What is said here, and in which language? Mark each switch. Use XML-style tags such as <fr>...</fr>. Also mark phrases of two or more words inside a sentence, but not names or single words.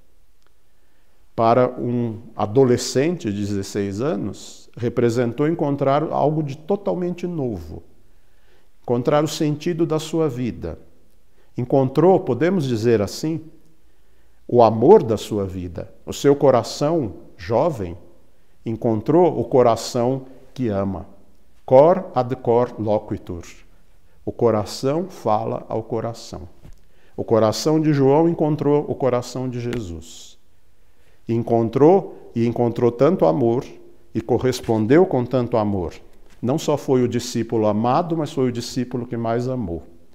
<pt>Para um adolescente de 16 anos, representou encontrar algo de totalmente novo, encontrar o sentido da sua vida. Encontrou, podemos dizer assim, o amor da sua vida. O seu coração jovem encontrou o coração que ama.</pt> <la>Cor ad cor loquitur.</la> <pt>O coração fala ao coração. O coração de João encontrou o coração de Jesus. Encontrou tanto amor e correspondeu com tanto amor. Não só foi o discípulo amado, mas foi o discípulo que mais amou.</pt>